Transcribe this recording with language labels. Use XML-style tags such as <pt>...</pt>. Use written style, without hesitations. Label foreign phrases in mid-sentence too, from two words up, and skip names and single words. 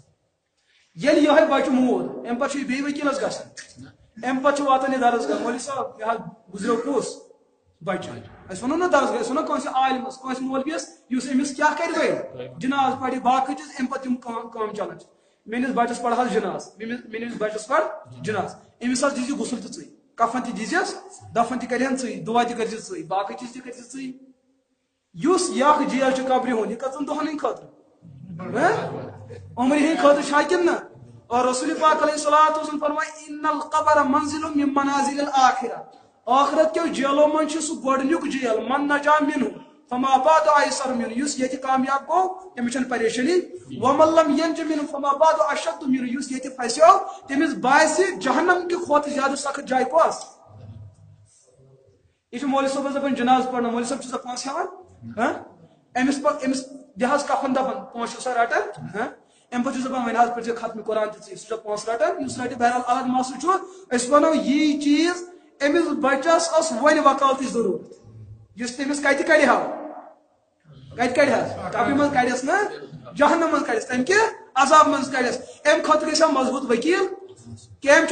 <ks>ییٚلہِ یِہوے بچہِ موٗد امہِ پتہٕ چھُ یہِ بیٚیہِ ؤکیلس گژھان امہِ پتہٕ چھُ واتان یہِ درسگاہ مولوی صٲب یہِ حظ گُزریو کُس بچہِ أسۍ ونو نہ درسگاہ أسۍ ونو کٲنٛسہِ عالمس کٲنٛسہِ مولوِیس یُس أمِس کیاہ کرِ وۄنۍ جناز پرِ باقٕے چیٖز امہِ پتہٕ یِم کٲم چلان چھِ میٲنِس بچس پڑ حظ جناز میٲنِس بچس پڑ جناز أمِس حظ دیٖزِ غسل تہِ ژٕے کفن تہِ دیٖزٮ۪س دفن تہِ کرہن ژٕے دُعا تہِ کٔرزِ ژٕے باقٕے چیٖز تہِ کٔرزِ ژٕے یُس یہِ اکھ جیل چھُ قبرِ ہُنٛد یہِ کٔژن دۄہن ہٕنٛدِ خٲطرٕ عمرِ ہٕنٛدِ خٲطرٕ چھا کِنہٕ نہ اور رسول پاک</ks> <ar>علیہ الصلوۃ والسلام</ar> <ks>فرماے</ks> <ar>ان القبر منزل من منازل الاخرہ</ar> <ks>آخرت کیو جیلو من چھُ سُہ گۄڈنیُک جیل</ks> <ar>من نجا منہ فما بعد ایسر منہ</ar> <ks>یُس ییٚتہِ کامیاب گوٚو تٔمِس چھنہٕ پریشٲنی</ks> <ar>ومن لم ینج منہ فما بعد اشد منہ</ar> <ks>یُس ییٚتہِ پھسیو تٔمِس باسہِ جہنم کہِ کھۄتہٕ زیادٕ سخت جاے کۄس یہ چھُ مولوی صٲبس دپان جناز پرناو مولوی صٲب چھُسا پونٛسہٕ ہٮ۪وان أمِس دِ حظ کفن دپان پونٛسہٕ چھُسا رٹان امہِ پتہٕ چھُس دپان وۄنۍ حظ پٔرزِ ختمہِ قرآن تہِ ژٕے سُہ چھا پونٛسہٕ رٹان یُس رٹہِ بہرحال الگ مسلہٕ چھُ أسۍ ونو یی چیٖز أمِس بچس ٲس وۄنۍ وکالتٕچ ضروٗرت یُس تٔمِس کتہِ کڑِ ہا کتہِ کڑِ حظ قبرِ منٛز کڑٮ۪س نہ جہنم منٛز کڑٮ۪س تمہِ کہِ عذاب منٛز کڑٮ۪س امہِ خٲطرٕ گژھِ ہا مضبوٗط ؤکیٖل کٔمۍ</ks>